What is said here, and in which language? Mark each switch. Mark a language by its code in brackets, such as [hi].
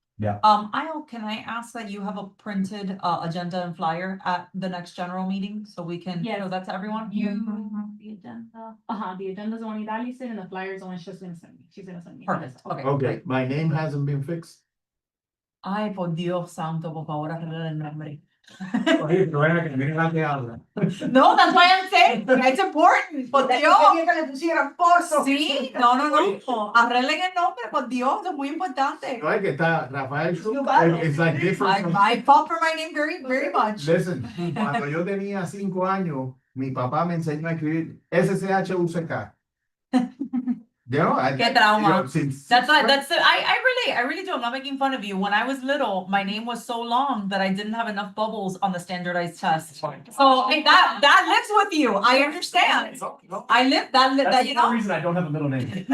[en] Isle, can I ask that you have a printed, agenda and flyer at the next general meeting, so we can Yes. show that to everyone? The agenda, the agenda's the one Idalis did and the flyer's the one she's gonna send me, she's gonna send me. Perfect, okay. Okay, my name hasn't been fixed. [es] Ay, por Dios santo, por favor, arregla el nombre. [en] No, that's why I'm saying, it's important, [es] por Dios. Quería que le pusieran pozo. Sí, no, arreglen el nombre, por Dios, es muy importante. No, es que está Rafael Schuch, [en] You got it. it's like different from. I fought for my name very, very much. Listen, [es] cuando yo tenía 5 años, mi papá me enseñó a escribir SCHUCK. [en] You know, [es] Qué trauma. [en] since. That's I really do. I'm not making fun of you. When I was little, my name was so long that I didn't have enough bubbles on the standardized test. So that lives with you. I understand. I live that, That's you the know. reason I don't have a middle name.